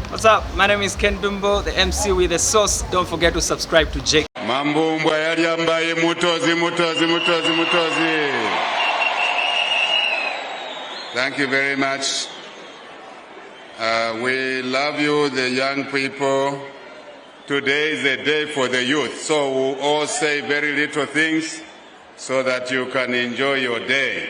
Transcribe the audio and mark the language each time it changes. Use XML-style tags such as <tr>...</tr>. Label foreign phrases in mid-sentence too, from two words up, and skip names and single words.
<en>What's up? My name is Ken Dumbo, the MC with the sauce. Don't forget to subscribe to Jake. Mambumbwa yaliambaye mutozi. Thank you very much. We love you, the young people. Today is a day for the youth, so we'll all say very little things so that you can enjoy your day.</en>